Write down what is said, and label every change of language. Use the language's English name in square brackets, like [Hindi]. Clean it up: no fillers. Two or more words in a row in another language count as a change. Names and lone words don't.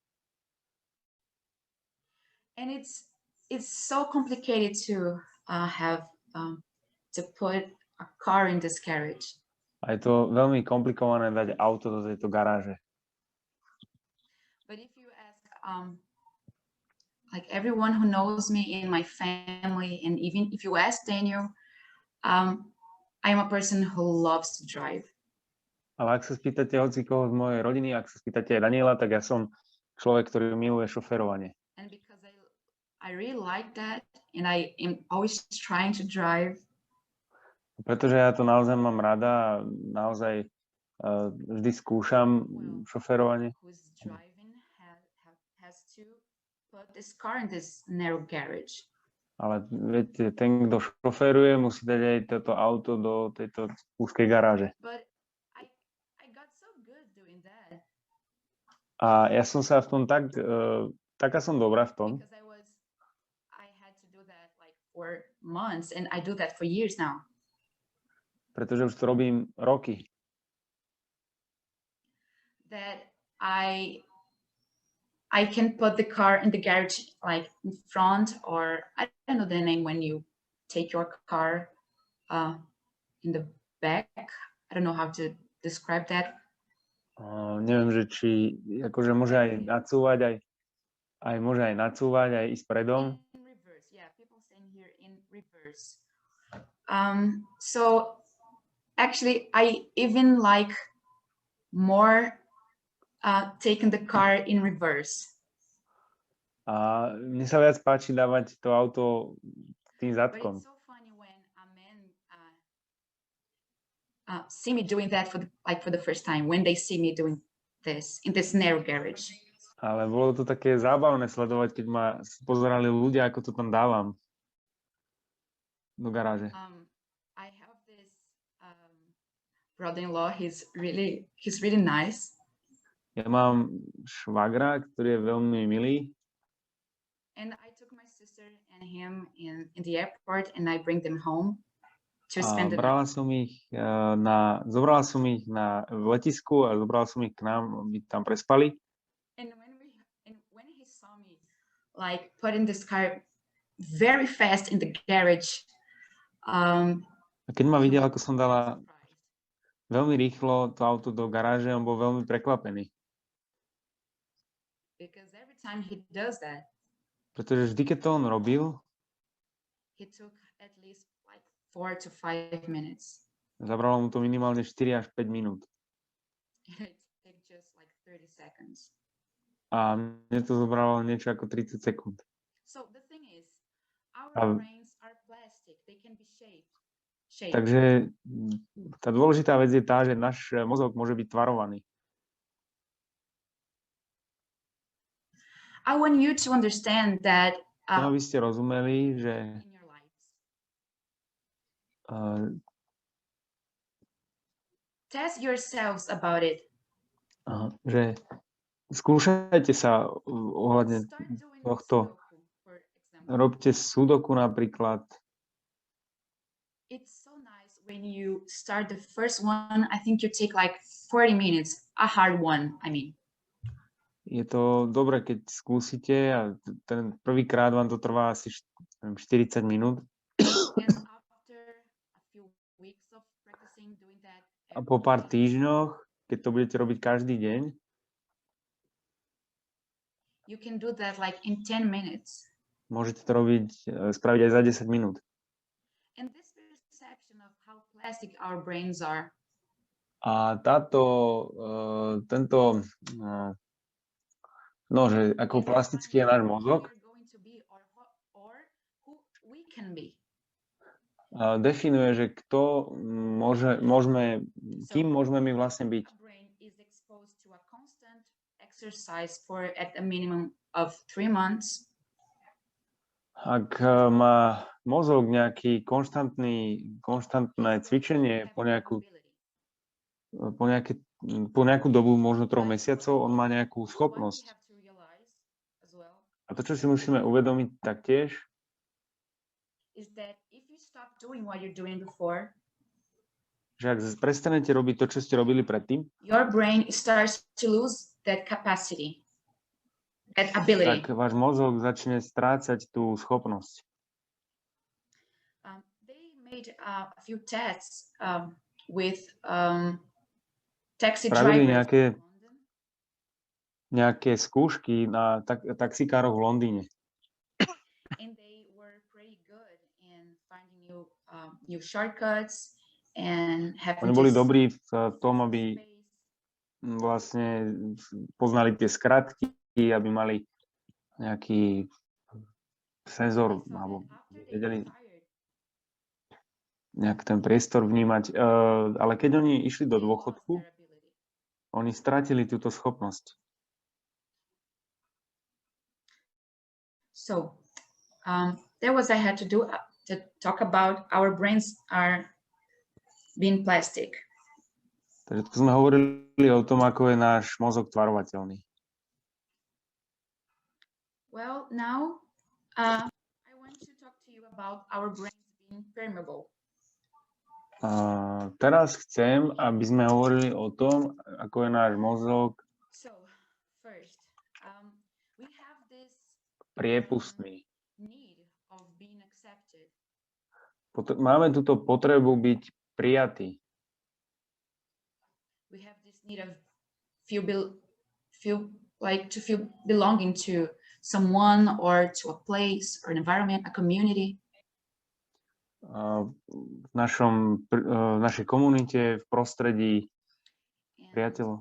[English] And it's so complicated to have to put a car in this garage. [Slovak] A je to veľmi komplikované dať auto do tejto garáže. [English] But if you ask like everyone who knows me in my family, and even if you ask Daniel, I'm a person who loves to drive. [Slovak] Ale ak sa spýtate hocikoho z mojej rodiny, ak sa spýtate aj Daniela, tak ja som človek, ktorý miluje šoferovanie. [English] And because I really like that, and I am always trying to drive. [Slovak] Pretože ja to naozaj mám rada a naozaj vždy skúšam šoferovanie. [English] Who's driving has to put this car in this narrow garage. [Slovak] Ale viete, ten, kto šoferuje, musí dať aj toto auto do tejto úzkej garáže. [English] But I got so good doing that. [Slovak] A ja som sa v tom taká som dobrá v tom. [English] Because I had to do that like for months, and I do that for years now. [Slovak] Pretože už to robím roky. [English] That I I can put the car in the garage, like in front, or I don't know the name when you take your car in the back. I don't know how to describe that. [Slovak] Neviem, že či akože môže aj nacúvať, aj môže aj nacúvať, aj ísť predom. [English] In reverse, yeah, people saying here in reverse. So actually, I even like more taking the car in reverse. [Slovak] A mne sa viac páči dávať to auto tým [English] But [Slovak] zadkom. [English] it's so funny when a man see me doing that for the first time, when they see me doing this in this narrow garage. [Slovak] Ale bolo to také zábavné sledovať, keď ma pozerali ľudia, ako to tam dávam do garáže. [English] I have this brother-in-law. He's really nice. [Slovak] Ja mám švagra, ktorý je veľmi milý. [English] And I took my sister and him in the airport, and I bring them home to spend the night. [Slovak] Zobrala som ich na letisku a zobrala som ich k nám, aby tam prespali. [English] And when he saw me like putting this car very fast in the garage, [Slovak] A keď ma videl, ako som dala veľmi rýchlo to auto do garáže, on bol veľmi prekvapený. [English] because every time he does that, [Slovak] Pretože vždy, keď to on robil, [English] he took at least like 4 to 5 minutes. [Slovak] zabralo mu to minimálne 4 až 5 minút. [English] And it took just like 30 seconds. [Slovak] A mne to zobralo niečo ako 30 sekúnd. [English] So the thing is, our [Slovak] A- [English] brains are plastic. They can be shaped. [Slovak] Takže tá dôležitá vec je tá, že náš mozog môže byť tvarovaný. [English] I want you to understand that [Slovak] Chcem, aby ste rozumeli, že [English] in your lives, test yourselves about it. [Slovak] že skúšajte sa ohľadne [English] Start doing [Slovak] tohto. [English] Sudoku, for example. [Slovak] Robte sudoku napríklad. [English] It's so nice when you start the first one. I think you take like 40 minutes, a hard one, I mean. [Slovak] Je to dobré, keď skúsite a ten prvýkrát vám to trvá asi 40 minút. [English] And after a few weeks of practicing doing that, [Slovak] A po pár týždňoch, keď to budete robiť každý deň, [English] you can do that like in 10 minutes. [Slovak] môžete to spraviť aj za 10 minút. [English] And this perception of how plastic our brains are, [Slovak] A že ako plastický je náš mozog, [English] we're going to be or who we can be. [Slovak] definuje, že kým môžeme my vlastne byť. [English] A brain is exposed to a constant exercise for at a minimum of 3 months. [Slovak] Ak má mozog nejaký konštantné cvičenie po nejakú dobu, možno 3 mesiacov, on má nejakú schopnosť. A to, čo si musíme uvedomiť taktiež, [English] Is that if you stop doing what you're doing before, [Slovak] že ak prestanete robiť to, čo ste robili predtým, [English] your brain starts to lose that capacity, that ability. [Slovak] tak váš mozog začne strácať tú schopnosť. [English] They made a few tests with taxi [Slovak] Spravili [English] drivers in London. [Slovak] nejaké skúšky na taxikároch v Londýne. [English] And they were pretty good in finding new shortcuts and having [Slovak] Oni boli [English] this [Slovak] dobrí v tom, aby [English] space. [Slovak] vlastne poznali tie skratky, aby mali nejaký senzor, [English] So [Slovak] alebo [English] that after they [Slovak] vedeli [English] got tired, [Slovak] nejak ten priestor vnímať. Ale keď oni išli do [English] they lost [Slovak] dôchodku, [English] their ability. [Slovak] oni stratili túto schopnosť. [English] So that was I had to do to talk about our brains are being plastic. [Slovak] Takže tu sme hovorili o tom, ako je náš mozog tvarovateľný. [English] Well, now I want to talk to you about our brains being permeable. [Slovak] Teraz chcem, aby sme hovorili o tom, ako je náš mozog. [English] So first, we have this [Slovak] priepustní. [English] need of being accepted. [Slovak] Máme túto potrebu byť prijatí. [English] We have this need of feel belonging to someone or to a place or an environment, a community. [Slovak] V našej komunite, v prostredí priateľov.